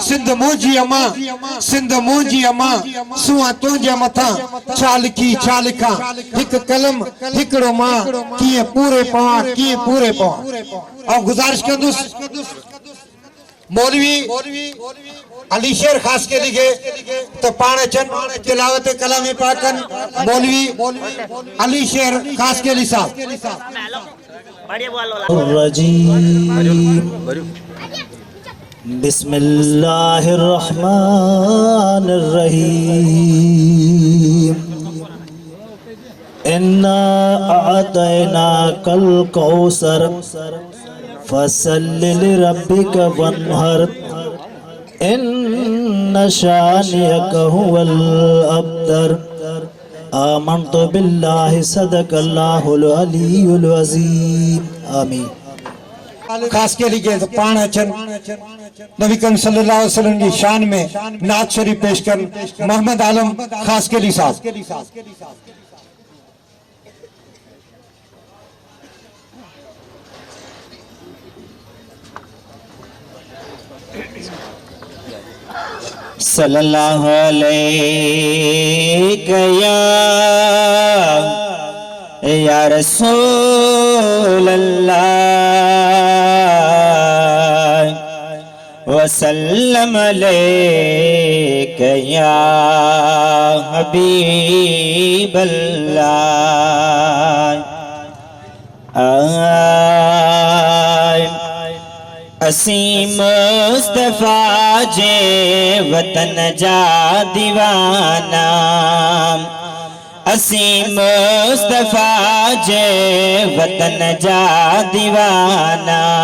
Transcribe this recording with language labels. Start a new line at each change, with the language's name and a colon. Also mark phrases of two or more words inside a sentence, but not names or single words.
Sindhi: सिंध मुंहिंजी अमा सूंहं तुंहिंजे मथां छा लिखी छा लिखां हिकु कलम हिकिड़ो मां कीअं पूरे पवां। ऐं गुज़ारिश कंदुसि मौलवी अली शेर खास के लिखे तो पाण अचनि तिलावत कलाम पाक कनि। मौलवी अली शेर खास के साहब
Arabic: بسم الله الرحمن الرحيم إنا أعطيناك الكوثر فصل لربك وانحر إن شانئك هو الأبتر. آمنت بالله صدق الله العلي العظيم. आमीन।
Sindhi: खास के लिए तो पाण अचनि नबी करीम
Arabic: صلى الله عليه وسلم
Urdu: کی شان میں نعت شریف پیش کر
Sindhi: मोहम्मद आलम खास के लिए साहब।
Arabic: صلى الله عليه يا رسول الله وسلم عليك يا حبيب الله.
Sindhi: असीम मुस्तफा जे वतन जा दीवाना असी मुस्तफा जे वतन जा दीवाना